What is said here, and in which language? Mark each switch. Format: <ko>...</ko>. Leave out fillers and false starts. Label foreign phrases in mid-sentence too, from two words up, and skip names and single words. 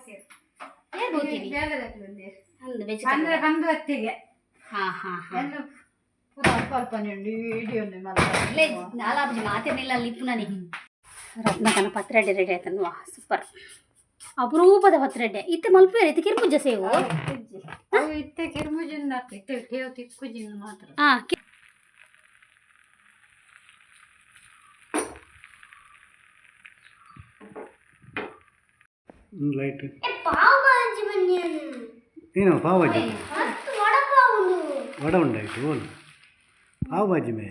<kn>ಹೊತ್ತಿಗೆ ಸ್ವಲ್ಪ ವಿಡಿಯೋ</kn> <tcy>ಮಾತೇನಿಲ್ಲ ಲಿಪ್ಪು ನನಗೆ ರತ್ನಕನ ಪತ್ರೊಡೆ ರೆಡಿ ಆಯ್ತನ್ವಾ ಸೂಪರ್ ಅಪರೂಪದ ಪತ್ರೊಡೆ ಇತ್ತೆ ಮಲ್ಪೇರಿ ಇತ್ತೆ ಕಿರ್ಮುಜ್ಜ ಸೇವು ಇತ್ತೆ ಕಿರ್ಮುಜಿನ ಇತ್ತೆ ಕೇವ್ ತಿಕ್ಕುಜಿನ ಮಾತ್ರ ಲೈಟ್ ಪಾವ್ ಭಾಜಿ ಬನ್ನಿಯನು</tcy> <kn>ಏನು ಪಾವ್ ಭಾಜಿ</kn> <tcy>ವಡ ಪಾವ್ ವಡ ಉಂಟಾಯ್ತು ಓಲು ಪಾವ್ ಭಾಜಿ ಮೇ</tcy>